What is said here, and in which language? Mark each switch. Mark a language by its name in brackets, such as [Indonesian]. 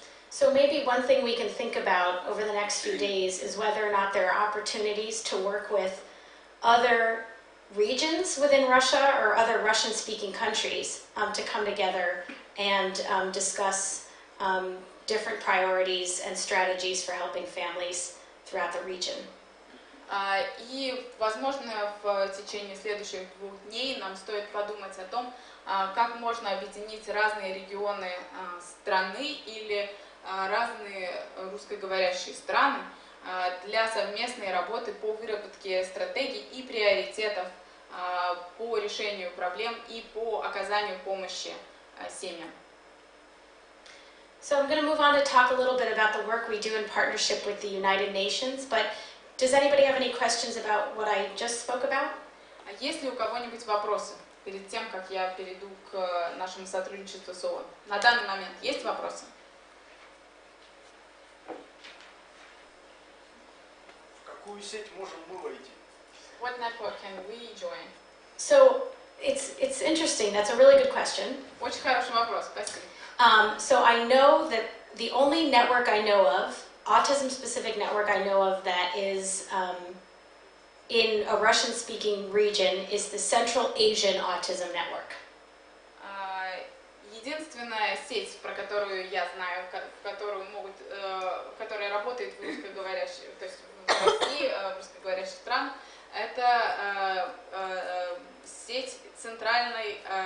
[English] So maybe one thing we can think about over the next few days is whether or not there are opportunities to work with other regions within Russia or other Russian-speaking countries to come together and discuss different priorities and strategies for helping families throughout the region. [Russian] И, возможно, в течение следующих 2 дней нам стоит подумать о том, как можно объединить разные регионы страны или разные русскоговорящие страны для совместной работы по выработке стратегий и приоритетов по решению проблем и по оказанию помощи семьям. [English] So I'm going to move on to talk a little bit about the work we do in partnership with the United Nations, but does anybody have any questions about what I just spoke about? [Russian] Есть ли у кого-нибудь вопросы перед тем, как я перейду к нашему сотрудничеству с ООН? На данный момент есть вопросы? В какую сеть можем мы войти? [English] What network can we join? So it's interesting. That's a really good question. [Russian] Очень хороший вопрос, спасибо. [English] So I know that the only network I know of, autism-specific network I know of that is in a Russian-speaking region is the Central Asian Autism Network. [Russian] Единственная сеть, про которую я знаю, которая работает в русскоговорящих, то есть в России, в русскоговорящих странах, это сеть центральной